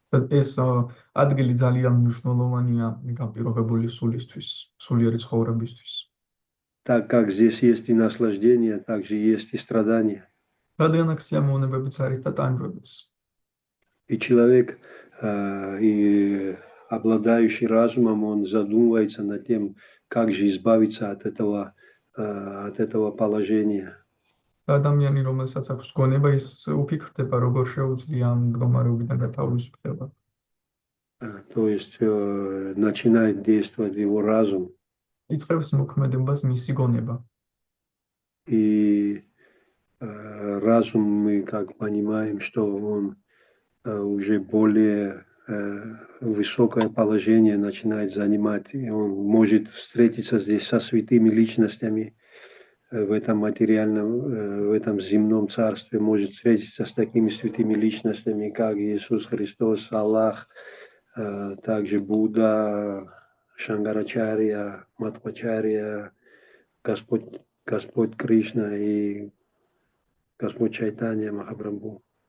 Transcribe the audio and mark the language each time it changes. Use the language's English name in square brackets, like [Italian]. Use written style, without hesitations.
[Georgian] ეს ადგილი ძალიან მნიშვნელოვანია განპირობებული სულისთვის, სულიერი ცხოვრებისთვის. [Russian] Так как здесь есть и наслаждение, так же есть и страдания. [Georgian] რადგან აქ სიამოვნებებიც არის და ტანჯვებიც. [Russian] И человек, и обладающий разумом, он задумывается над тем, как же избавиться от этого положения. [Georgian] ადამიანი, რომელსაც აქვს გონება, ის უფიქრდება, როგორ შეუძლია ამ მდგომარეობიდან გათავისუფლება. [Russian] То есть начинает действовать его разум. [Georgian] იწყებს მოქმედებას მისი гонеба. [Russian] И разум, мы как понимаем, что он уже более высокое положение начинает занимать. И он может встретиться здесь со святыми личностями в этом материальном, в этом земном царстве, может встретиться с такими святыми личностями, как Иисус Христос, Аллах, также Будда, Шангарачарья, Матхвачарья, Господь Кришна и Господь Чайтанья Махапрабху.